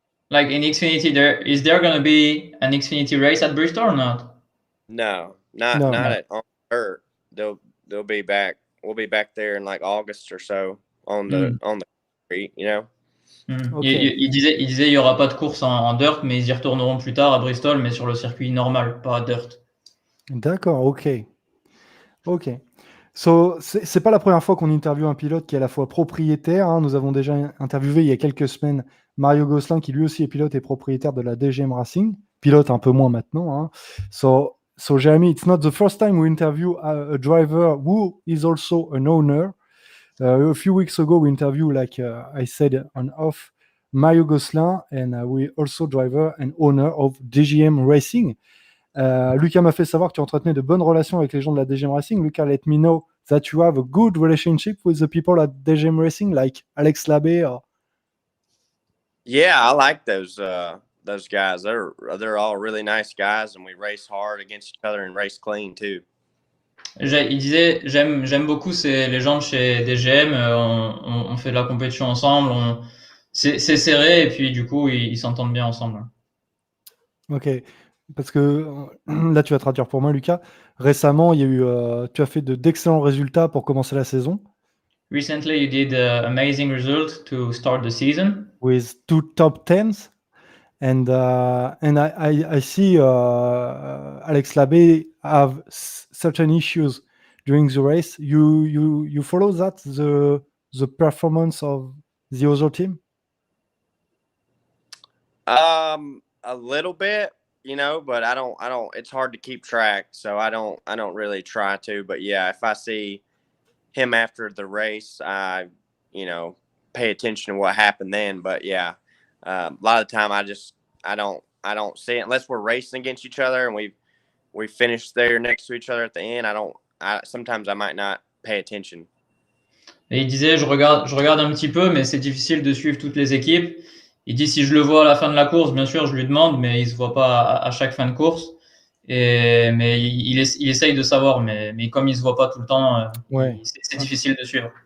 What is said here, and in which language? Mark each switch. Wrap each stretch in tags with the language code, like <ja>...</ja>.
<en>Like in Xfinity, is there going to be an Xfinity race at Bristol or not? No, not at on dirt. They'll be back. We'll be back there in like August or so on the street, you know. Okay.</en> <fr>Il disait il y aura pas de course en dirt, mais ils y retourneront plus tard à Bristol, mais sur le circuit normal, pas dirt. D'accord, ok. So, c'est pas la première fois qu'on interviewe un pilote qui est à la fois propriétaire. Hein. Nous avons déjà interviewé il y a quelques semaines Mario Gosselin, qui lui aussi est pilote et propriétaire de la DGM Racing. Pilote un peu moins maintenant. Hein.</fr> <en>So Jeremy, it's not the first time we interview a driver who is also an owner. A few weeks ago, we interviewed, like I said on off, Mario Gosselin, and we also driver and owner of DGM Racing.</en> <fr>Lucas m'a fait savoir que tu entretenais de bonnes relations avec les gens de la DGM Racing.</fr> <en>Lucas, let me know that you have a good relationship with the people at DGM Racing, like Alex Labbé. Yeah, I like those guys. They're all really nice guys, and we race hard against each other and race clean too.</en> <fr>Il disait j'aime beaucoup les gens de chez DGM. On fait de la compétition ensemble. C'est serré et puis du coup ils s'entendent bien ensemble. Ok. Parce que là, tu vas traduire pour moi, Lucas. Récemment, il y a eu, tu as fait d'excellents résultats pour commencer la saison.</fr> <en>Recently, you did an amazing result to start the season. With 2 top 10s. And I see Alex Labbé have certain issues during the race. You follow that, the performance of the other team? A little bit. You know, but I don't, it's hard to keep track. So I don't really try to, but yeah, if I see him after the race, I pay attention to what happened then. But yeah, a lot of the time I don't see it unless we're racing against each other and we finish there next to each other at the end. Sometimes I might not pay attention.</en> <fr>Et il disait, je regarde un petit peu, mais c'est difficile de suivre toutes les équipes. Il dit si je le vois à la fin de la course, bien sûr, je lui demande, mais il se voit pas à chaque fin de course. Mais il essaye de savoir, mais comme il se voit pas tout le temps, Ouais. c'est difficile de suivre.</fr>